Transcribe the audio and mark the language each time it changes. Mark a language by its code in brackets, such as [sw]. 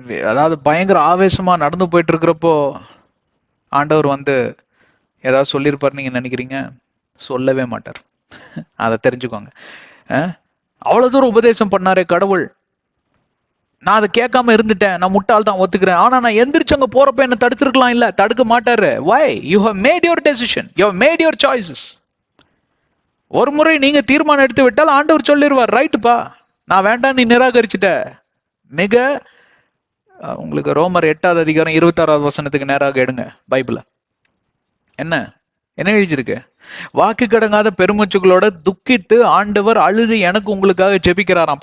[ta] அதாவது பயங்கர ஆவேசமா நடந்து போயிட்டு இருக்கிறப்போ ஆண்டவர் வந்து ஏதாவது சொல்லியிருப்பார் நீங்க நினைக்கிறீங்க? சொல்லவே மாட்டார். அதை தெரிஞ்சுக்கோங்க. அவ்வளவு தூரம் உபதேசம் பண்ணாரே கடவுள், நான் அதை கேட்காம இருந்துட்டேன், நான் முட்டாள் தான் ஒத்துக்கிறேன். ஆனா நான் எந்திரிச்சு அங்க போறப்ப என்ன தடுத்திருக்கலாம் இல்ல? தடுக்க மாட்டாரு. [en] why? you have made your decision, you have made your choices. [ta] ஒரு முறை நீங்க தீர்மானம் எடுத்து விட்டால் ஆண்டவர் சொல்லிடுவார், ரைட்டுப்பா நான் வேண்டாம், நீ நிராகரிச்சுட்ட. மிக உங்களுக்கு ரோமர் 8வது அதிகாரம் 26வது வசனத்துக்கு நேராக எடுங்க பைபிள. என்ன என்ன எழுதியிருக்கு? வாக்கு கடங்காத பெருமூச்சுகளோட துக்கித்து ஆண்டவர் அழுது எனக்கு உங்களுக்காக ஜெபிக்கிறாராம்.